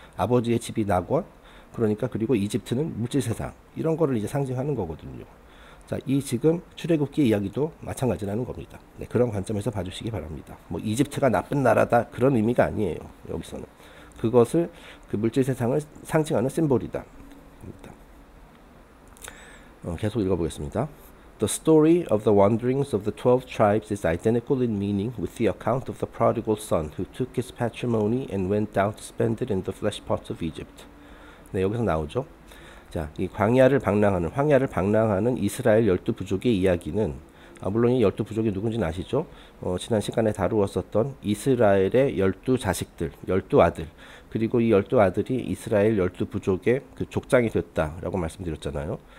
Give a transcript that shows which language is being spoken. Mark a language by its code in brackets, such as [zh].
[ko] 아버지의 집이 낙원, 그러니까 그리고 이집트는 물질 세상, 이런 거를 이제 상징하는 거거든요. 자, 이 지금 출애굽기 이야기도 마찬가지라는 겁니다. 네, 그런 관점에서 봐주시기 바랍니다. 뭐 이집트가 나쁜 나라다 그런 의미가 아니에요. 여기서는. 그것을 그 물질 세상을 상징하는 심볼이다. 계속 읽어보겠습니다. [en] The story of the wanderings of the 12 tribes is identical in meaning with the account of the prodigal son who took his patrimony and went down to spend it in the flesh pots of Egypt. [ko] 네, 여기서 나오죠. 자, 이 황야를 방랑하는 이스라엘 12부족의 이야기는 물론 이 12부족이 누군지는 아시죠? 지난 시간에 다루었었던 이스라엘의 12자식들, 12아들, 그리고 이 12아들이 이스라엘 12부족의 그 족장이 됐다라고 말씀드렸잖아요.